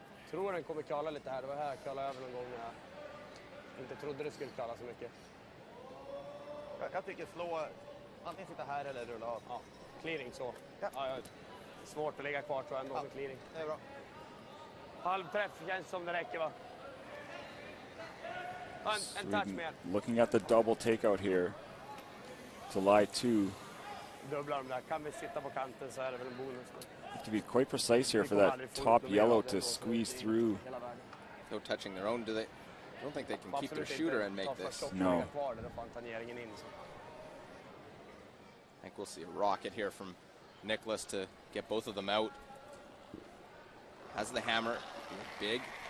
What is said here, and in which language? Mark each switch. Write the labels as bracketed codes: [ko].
[sv] Tror den kommer kvala lite här. Det var här jag kvalade över någon gång när jag inte trodde det skulle kvala så mycket. Jag tycker slå, antingen sitta här eller rulla av. Ja, clearing så. Ja. Ja, svårt att ligga kvar tror jag ändå med clearing. Det är bra. Halvträff känns som det räcker va? En touch mer. [en] Looking at the double takeout here to lie 2. [sv] Dubblar de där. Kan vi sitta på kanten så är det väl en bonus. [en] Have to be quite precise here for that top yellow to squeeze through. No touching their own, do they? I don't think they can keep their shooter and make this. No. I think we'll see a rocket here from Nicholas to get both of them out. Has the hammer. Big.